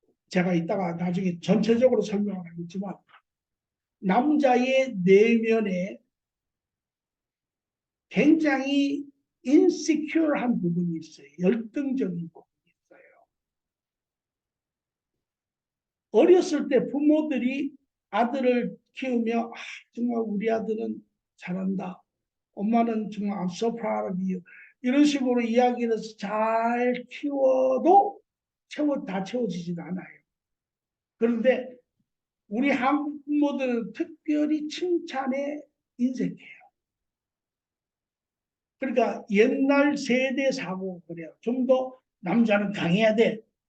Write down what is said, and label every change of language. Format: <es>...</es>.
<ko>제가 이따가 나중에 전체적으로 설명을 하겠지만 남자의 내면에 굉장히 인시큐어한 부분이 있어요. 열등적인 부분이 있어요. 어렸을 때 부모들이 아들을 키우며 정말 우리 아들은 잘한다. 엄마는 정말</ko> <en>I'm so proud of you.</en> <ko>이런 식으로 이야기를 해서 잘 키워도 다 채워지진 않아요. 그런데 우리 한국 부모들은 특별히 칭찬에 인색해요. 그러니까 옛날 세대 사고가 그래요. 좀 더 남자는 강해야 돼.</ko>